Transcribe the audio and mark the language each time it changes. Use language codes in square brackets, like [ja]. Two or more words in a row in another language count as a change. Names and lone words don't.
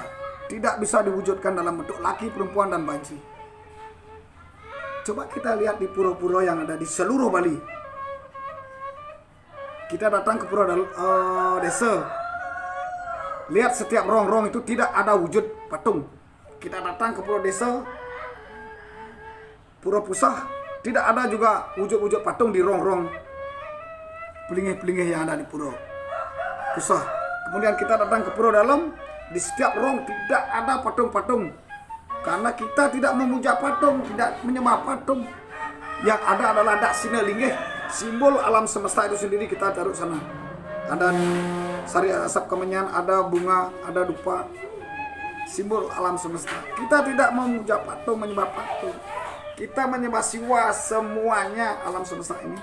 [id] Tidak bisa diwujudkan dalam bentuk laki, perempuan, dan banci. Coba kita lihat di pura-pura yang ada di seluruh Bali. Kita datang ke pura desa. Lihat setiap rong-rong itu tidak ada wujud patung. Kita datang ke pura desa, pura pusah, tidak ada juga wujud-wujud patung di rong-rong pelingih-pelingih yang ada di pura pusah. Kemudian kita datang ke pura dalam, di setiap rong tidak ada patung-patung. Karena kita tidak memuja patung, tidak menyembah patung. Yang ada adalah daksina linggih, simbol alam semesta itu sendiri kita taruh sana. Ada sari asap kemenyan, ada bunga, ada dupa, simbol alam semesta. Kita tidak memuja patung, menyembah patung. Kita menyembah siwa, semuanya alam semesta ini.